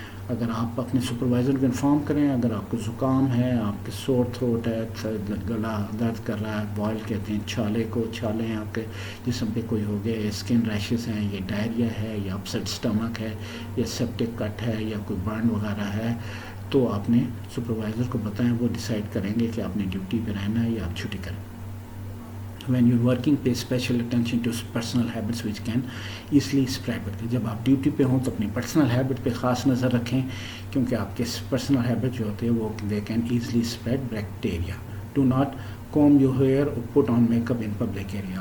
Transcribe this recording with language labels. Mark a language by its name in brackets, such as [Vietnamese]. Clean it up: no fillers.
[Urdu] اگر آپ اپنے سپروائزر کو انفارم کریں، اگر آپ کو زکام ہے، آپ کے سور تھروٹ ہے، گلا درد کر رہا ہے، بوائل کہتے ہیں چھالے ہیں آپ کے جسم پہ کوئی ہو گیا، اسکن ریشز ہیں، یہ ڈائریا ہے یا اپسیٹ اسٹمک ہے یا سیپٹک کٹ ہے یا کوئی برن وغیرہ ہے، تو آپ نے سپروائزر کو بتائیں، وہ ڈیسائیڈ کریں گے کہ آپ نے ڈیوٹی پہ رہنا ہے یا آپ چھٹی کریں. [English] When you're working, pay special attention to personal habits which can easily spread. [Urdu] جب آپ ڈیوٹی پہ ہوں تو اپنی پرسنل ہیبٹ پہ خاص نظر رکھیں، کیونکہ آپ کے پرسنل ہیبٹ جو ہوتے ہیں وہ [English] they can easily spread bacteria. Do not comb your hair or put on makeup in public area.